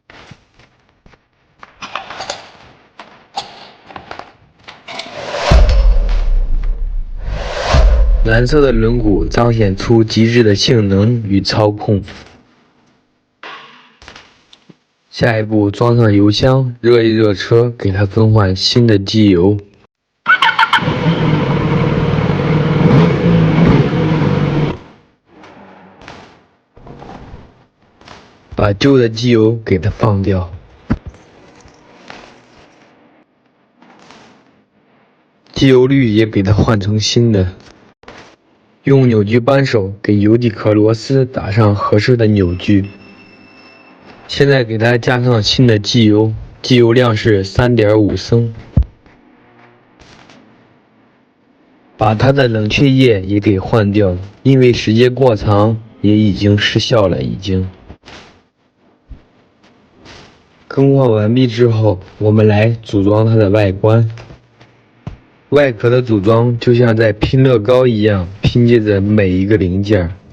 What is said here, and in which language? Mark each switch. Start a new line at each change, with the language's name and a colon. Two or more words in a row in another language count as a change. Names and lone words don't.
Chinese: 藍色的輪毂彰顯出極致的性能與操控。下一步裝上油箱，熱一熱車，給它更換新的機油。把舊的機油給它放掉。机油滤也給它換成新的。用扭矩扳手給油底殼螺絲打上合適的扭矩。現在給它加上新的機油，機油量是3.5升。把它的冷却液也給換掉，因為時間過長也已經失效了。更換完畢之後，我們來組裝它的外觀。外殼的組裝就像在拼樂高一樣，拼接着每一個零件。